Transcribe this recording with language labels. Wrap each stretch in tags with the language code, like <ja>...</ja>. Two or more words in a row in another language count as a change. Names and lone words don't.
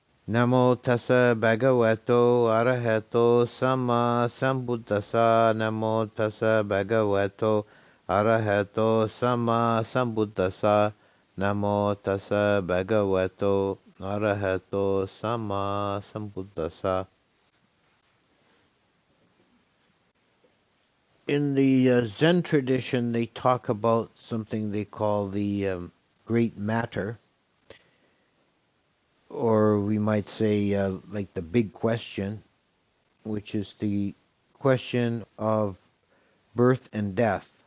<pi>Namo tassa bhagavato arahato sama sambuddhassa. Namo tassa bhagavato arahato sama sambuddhassa. Namo tassa bhagavato arahato sama sambuddhassa.</pi> <en>In the Zen tradition, they talk about something they call the great matter, or we might say like the big question, which is the question of birth and death.</en>